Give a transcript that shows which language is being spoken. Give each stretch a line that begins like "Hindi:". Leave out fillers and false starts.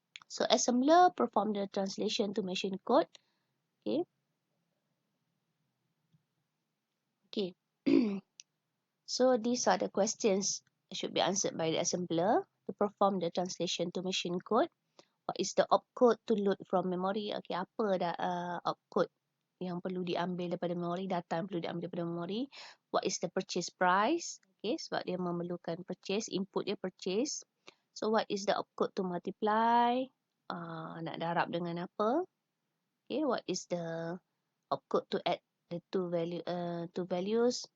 English: So assembler perform the translation to machine code. Okay. So these are the questions should be answered by the assembler to perform the translation to machine code. What is the opcode to load from memory?
Malay: Okay, apa dah opcode yang perlu diambil daripada memori, data yang perlu diambil daripada memori.
English: What is the purchase price? Okay,
Malay: sebab dia memerlukan purchase, input dia purchase.
English: So what is the opcode to multiply?
Malay: Nak darab dengan apa?
English: Okay, what is the opcode to add the two values?